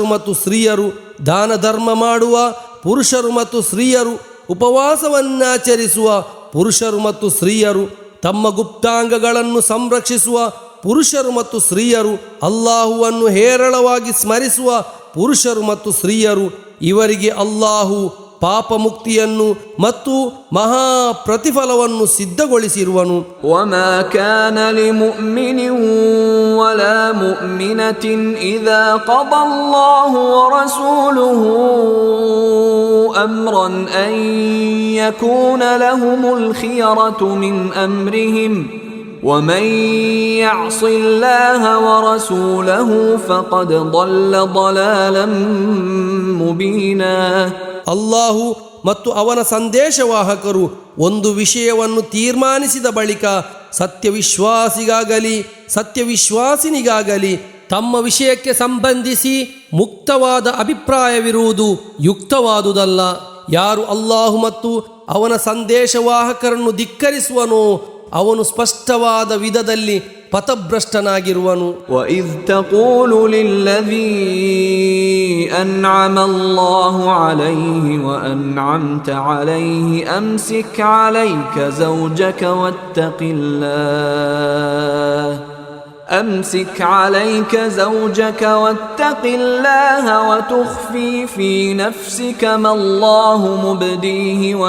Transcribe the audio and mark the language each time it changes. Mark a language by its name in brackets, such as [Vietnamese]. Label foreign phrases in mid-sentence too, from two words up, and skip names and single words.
[Kannada] ಮತ್ತು ಸ್ತ್ರೀಯರು, ದಾನ ಧರ್ಮ ಮಾಡುವ ಪುರುಷರು ಮತ್ತು ಸ್ತ್ರೀಯರು, ಉಪವಾಸವನ್ನಾಚರಿಸುವ ಪುರುಷರು ಮತ್ತು ಸ್ತ್ರೀಯರು, ತಮ್ಮ ಗುಪ್ತಾಂಗಗಳನ್ನು ಸಂರಕ್ಷಿಸುವ ಪುರುಷರು ಮತ್ತು ಸ್ತ್ರೀಯರು, ಅಲ್ಲಾಹುವನ್ನು ಹೇರಳವಾಗಿ ಸ್ಮರಿಸುವ ಪುರುಷರು ಮತ್ತು ಸ್ತ್ರೀಯರು, ಇವರಿಗೆ ಅಲ್ಲಾಹು ಪಾಪ ಮುಕ್ತಿಯನ್ನು ಮತ್ತು ಮಹಾ ಪ್ರತಿಫಲವನ್ನು ಸಿದ್ಧಗೊಳಿಸಿರುವನು. [Arabic] وما كان لمؤمن ولا مؤمنة إذا قضى الله ورسوله أمرا أن يكون لهم الخيرة من أمرهم ومن يعص الله ورسوله فقد ضل ضلالا مبينا. [Kannada] ಅಲ್ಲಾಹು ಮತ್ತು ಅವನ ಸಂದೇಶವಾಹಕರು ಒಂದು ವಿಷಯವನ್ನು ತೀರ್ಮಾನಿಸಿದ ಬಳಿಕ ಸತ್ಯವಿಶ್ವಾಸಿಗಾಗಲಿ ಸತ್ಯವಿಶ್ವಾಸಿನಿಗಾಗಲಿ ತಮ್ಮ ವಿಷಯಕ್ಕೆ ಸಂಬಂಧಿಸಿ ಮುಕ್ತವಾದ ಅಭಿಪ್ರಾಯವಿರುವುದು ಯುಕ್ತವಾದುದಲ್ಲ. ಯಾರು ಅಲ್ಲಾಹು ಮತ್ತು ಅವನ ಸಂದೇಶವಾಹಕರನ್ನು ಧಿಕ್ಕರಿಸುವನೋ ಅವನು ಸ್ಪಷ್ಟವಾದ ವಿಧದಲ್ಲಿ ಪಥಭ್ರಷ್ಟನಾಗಿರುವನು. [Arabic] وَإِذْ تَقُولُ لِلَّذِي أَنْعَمَ اللَّهُ عَلَيْهِ وَأَنْعَمْتَ عَلَيْهِ أَمْسِكْ عَلَيْكَ زَوْجَكَ واتق الله وتخفي في نفسك ما الله مبديه